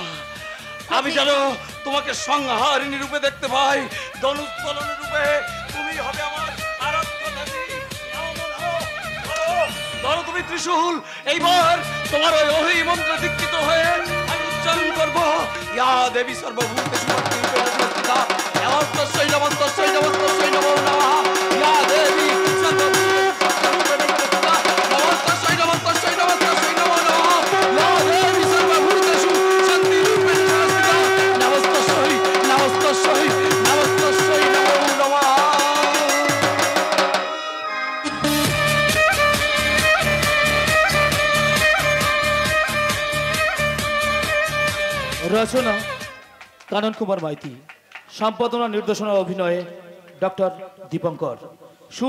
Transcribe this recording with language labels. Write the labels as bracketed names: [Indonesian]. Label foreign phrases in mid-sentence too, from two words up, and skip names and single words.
[Bangla] আমি যেন তোমাকে সংহারিণী রূপে দেখতে পাই, ধনুষ্ফলনের রূপে। তুমি হবে আমার আরাধ্য দেবী। ধরো তুমি ত্রিশূল। এইবার তোমার ওই অহি মন্ত্রে দীক্ষিত হয়ে আমি উচ্চারণ করবো, [Sanskrit] या देवी सर्वभूतेषु शक्तिरूपेण नमस्तस्यै नमस्तस्यै नमस्तस्यै नमो नमः। या देवी सर्वभूतेषु नमस्तस्यै नमस्तस्यै नमस्तस्यै नमो नमः। या देवी सर्वभूतेषु शक्तिरूपेण नमस्तस्यै नमस्तस्यै नमस्तस्यै नमो नमः। [Bangla] রচনা কানন কুমার মাইতি, সম্পাদনা নির্দেশনা অভিনয়ে ডক্টর দীপঙ্কর, সুর